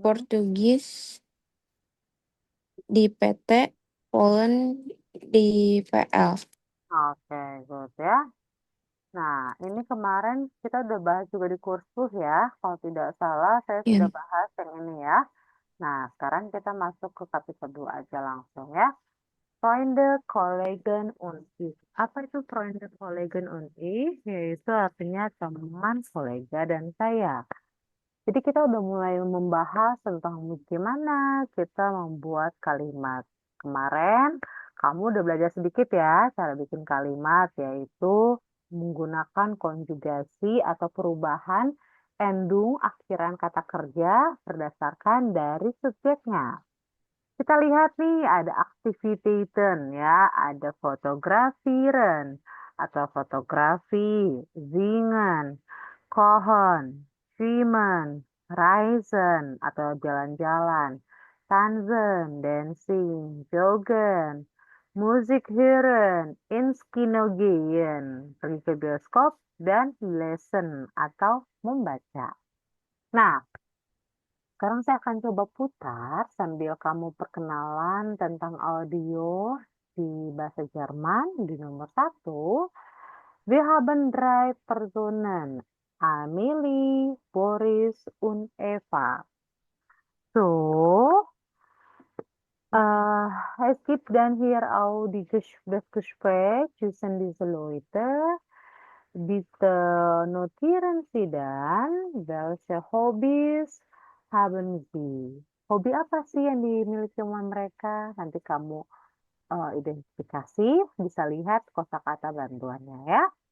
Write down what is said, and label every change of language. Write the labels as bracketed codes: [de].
[id] Portugis di PT, Poland di PL. Oke, good ya. Nah, ini kemarin kita udah bahas juga di kursus ya. Kalau tidak salah, saya sudah Ya. bahas yang ini ya. Nah, sekarang kita masuk ke kapitol 2 aja langsung ya. [de] Freunde, Kollegen und ich. [id] Apa itu [de] Freunde, Kollegen und ich? [id] Yaitu artinya teman, kolega, dan saya. Jadi kita udah mulai membahas tentang gimana kita membuat kalimat. Kemarin kamu udah belajar sedikit ya cara bikin kalimat, yaitu menggunakan konjugasi atau perubahan endung akhiran kata kerja berdasarkan dari subjeknya. Kita lihat nih ada aktiviteiten ya, ada fotografieren atau fotografi, zingen, kochen, schwimmen, reisen atau jalan-jalan, tanzen, dancing, joggen, musik hören, [de] ins Kino gehen, [id] pergi ke bioskop, dan lesen atau membaca. Nah, sekarang saya akan coba putar sambil kamu perkenalan tentang audio di bahasa Jerman di nomor 1. [de] Wir haben drei Personen. Amelie, Boris, und Eva. So, es gibt dann hier auch das Gespräch zwischen diese Leute. Bitte notieren Sie dann, welche Hobbys haben Sie. [id] Hobi apa sih yang dimiliki sama mereka? Nanti kamu identifikasi, bisa lihat kosakata bantuannya ya.